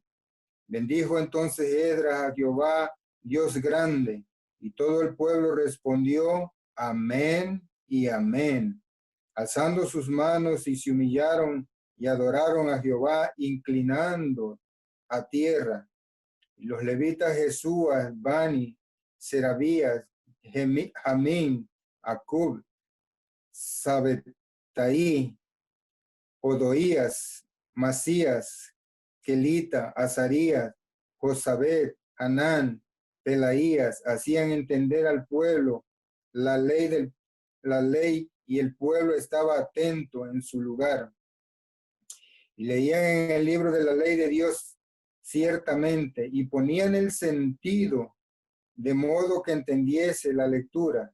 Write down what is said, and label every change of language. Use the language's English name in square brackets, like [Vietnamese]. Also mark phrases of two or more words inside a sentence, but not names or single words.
[Spanish] Bendijo entonces Esdras a Jehová, Dios grande. Y todo el pueblo respondió, amén y amén. Alzando sus manos y se humillaron y adoraron a Jehová, inclinando a tierra. Los levitas Jesúas, Bani, Serabías, Jamín, Acub, Sabetaí, Odoías, Masías, Kelita, Azarías, Josabet, Anán, Pelaías, hacían entender al pueblo la ley y el pueblo estaba atento en su lugar. Y leían en el libro de la ley de Dios ciertamente y ponían el sentido de modo que entendiese la lectura.